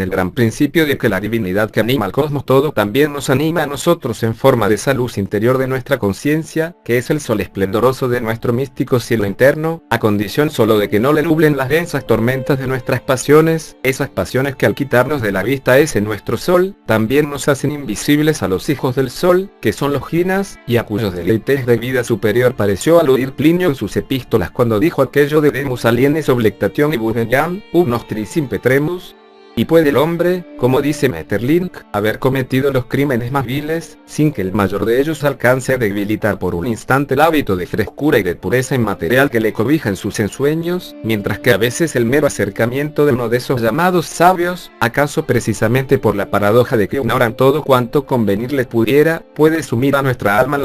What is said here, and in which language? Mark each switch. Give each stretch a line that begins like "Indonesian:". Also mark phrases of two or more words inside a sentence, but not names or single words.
Spanish: el gran principio de que la divinidad que anima al cosmos todo también nos anima a nosotros en forma de esa luz interior de nuestra conciencia, que es el sol esplendoroso de nuestro místico cielo interno, a condición solo de que no le nublen las densas tormentas de nuestras pasiones, esas pasiones que al quitarnos de la vista ese nuestro sol, también nos hacen invisibles a los hijos del sol, que son los jinas, y a cuyos deleites de vida superior pareció aludir Plinio en sus epístolas cuando dijo aquello de
Latin: Demus alienes oblectation y Budeniam, nostris impetremus.
Spanish: Y puede el hombre, como dice Maeterlinck, haber cometido los crímenes más viles, sin que el mayor de ellos alcance a debilitar por un instante el hábito de frescura y de pureza inmaterial que le cobija en sus ensueños, mientras que a veces el mero acercamiento de uno de esos llamados sabios, acaso precisamente por la paradoja de que ignoran todo cuanto convenirles pudiera, puede sumir a nuestra alma en